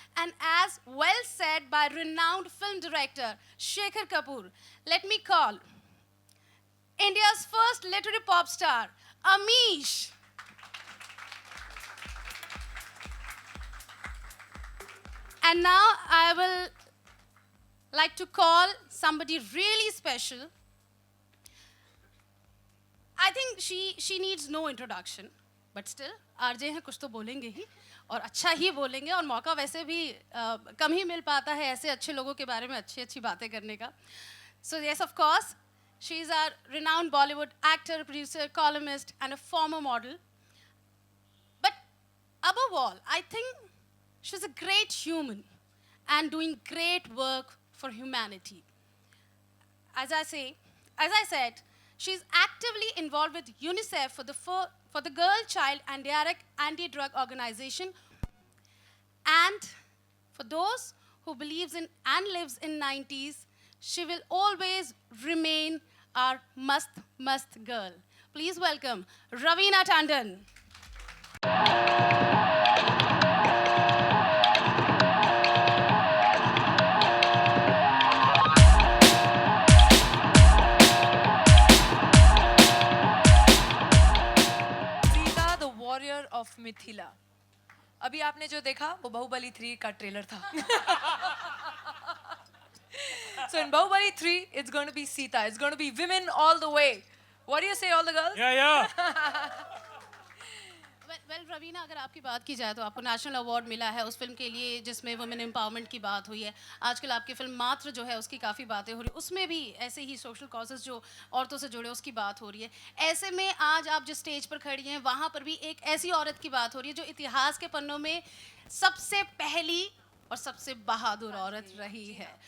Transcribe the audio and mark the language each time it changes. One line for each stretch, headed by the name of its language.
English: And as well said by renowned film director Shekhar Kapoor, let me call India's first literary pop star, Amish. And now I will like to call somebody really special. I think she needs no introduction, but still,
Hindi: RJ हैं कुछ तो बोलेंगे ही और अच्छा ही बोलेंगे और मौका वैसे भी कम ही मिल पाता है ऐसे अच्छे लोगों के बारे में अच्छी बातें करने का.
English: So yes, of course, she is our renowned Bollywood actor, producer, columnist, and a former model. But above all, I think she's a great human and doing great work for humanity. As I said, she's actively involved with UNICEF for the Girl, Child, and Direct Anti-Drug Organization. And for those who believes in and lives in 90s, she will always remain our must girl. Please welcome Raveena Tandon. Sita the warrior of Mithila.
Hindi: अभी आपने जो देखा वो बाहुबली 3 का trailer था.
English: So in Bahubali 3, it's going to be Sita. It's going to be women all the way. What do you say, all the girls? Yeah.
Hindi: Well, Raveena, अगर आपकी बात की जाए तो आपको नेशनल अवार्ड मिला है उस फिल्म के लिए जिसमें वुमेन एम्पावरमेंट की बात हुई है. आजकल आपकी फिल्म मात्र जो है उसकी काफ़ी बातें हो रही है, उसमें भी ऐसे ही सोशल कॉजेज़ जो औरतों से जुड़े उसकी बात हो रही है. ऐसे में आज आप जिस स्टेज पर खड़ी हैं वहाँ पर भी एक ऐसी औरत की बात हो रही है जो इतिहास के पन्नों में सबसे पहली और सबसे बहादुर औरत रही है.